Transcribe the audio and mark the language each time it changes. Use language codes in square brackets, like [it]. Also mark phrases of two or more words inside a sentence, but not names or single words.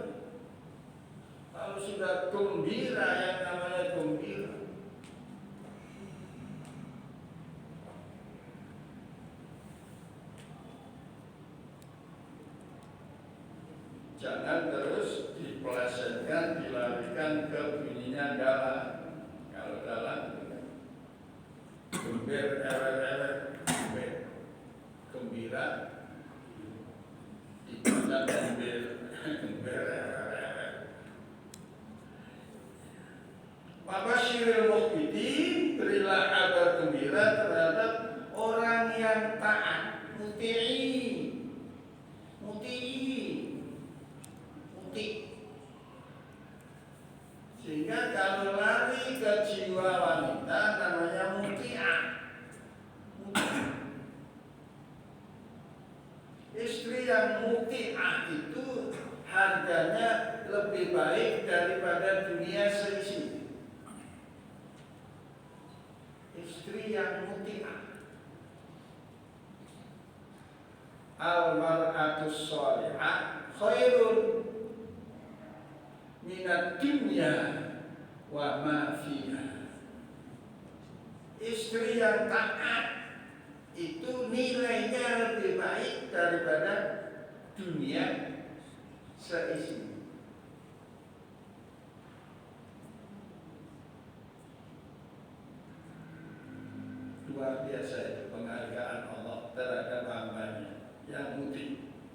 [id] Kalau sudah gembira, yang namanya gembira, jangan terus dipelesetkan, dilarikan ke bunyinya galang. Kalau galang gembir, ewer-ewer, gembira, dibaca gembir, gembir, ewer-ewer. [ar] بشر المخبتين, [id] berilah kabar gembira terhadap orang yang taat, muti. Sehingga kalau lari ke jiwa wanita namanya muti'ah. Istri yang muti'ah itu harganya lebih baik daripada dunia seisi. Istri yang muti'ah. [ar] المرأة الصالحة خير من الدنيا وما فيها. [id] Istri yang taat itu nilainya lebih baik daripada dunia seisi. Luar biasa itu penghargaan Allah terhadap hambanya yang muti.